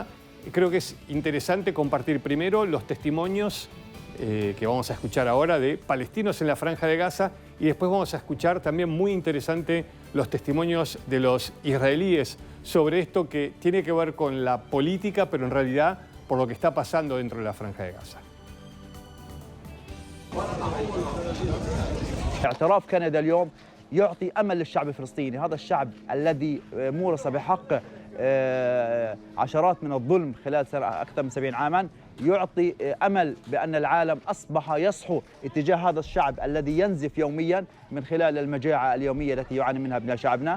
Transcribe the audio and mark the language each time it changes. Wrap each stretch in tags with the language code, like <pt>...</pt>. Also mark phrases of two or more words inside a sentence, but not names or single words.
<es>Creo que es interesante compartir primero los testimonios que vamos a escuchar ahora de palestinos en la Franja de Gaza, y después vamos a escuchar también, muy interesante, los testimonios de los israelíes sobre esto que tiene que ver con la política, pero en realidad por lo que está pasando dentro de la Franja de Gaza.</es> <ar>اعتراف كندا اليوم يعطي أمل للشعب الفلسطيني، هذا الشعب الذي مورس بحق عشرات من الظلم خلال أكثر من 70 عاما، يعطي أمل بأن العالم أصبح يصحو اتجاه هذا الشعب الذي ينزف يوميا من خلال المجاعة اليومية التي يعاني منها ابناء شعبنا.</ar>